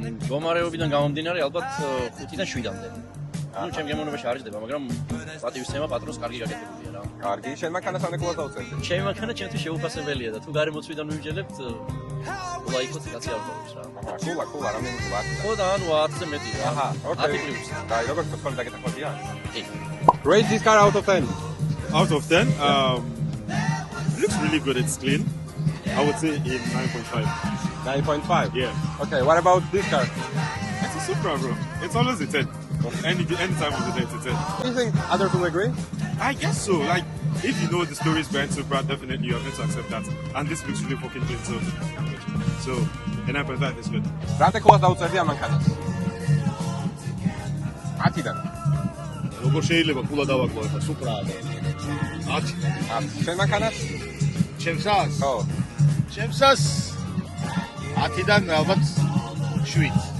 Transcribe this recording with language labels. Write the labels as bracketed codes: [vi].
[ka] გომარეობიდან გამომდინარე ალბათ 5-დან 7-მდე. ნუ ჩემ გემოვნებაში არ იჭდება, მაგრამ პატივისცემა პატრონს კარგი გაკეთებულია რა. კარგი, შენ მანქანას რამდენი ქულას დაუწერდი? ჩემი მანქანა ჩემთვის შეუფასებელია და თუ გარემოცვიდან მივიჯერებთ, ლაიქოთ კაცი არ მოდის რა. აჰა, კულა, რამდენი ქულა? ხო და ანუ 10-ზე მეტი რა. აჰა, ოკეი. 10 პლუს. კაი, როგორ გქონდა დაგეთანხმებიან? კი. [en] Rate this car out of 10. Out of 10, it looks really good. It's clean. I would say in 9.5. 9.5? Yeah. Okay, what about this car? It's a Supra, bro. It's always a 10. Any time of the day, it's a 10. Do you think others will agree? I guess so. Like, if you know the stories behind Supra, definitely you're going to accept that. And this looks really fucking clean, so a 9.5 is good. [ka] რამდენი ქულას დაუწერდი ამანქანას? 10-დან. როგორ შეიძლება ქულა დავაკლო ახლა Supra-ა და 10. 10. შენ მანქანას? ჩემსას? ხო. ჩემსას 10-დან ალბათ 7.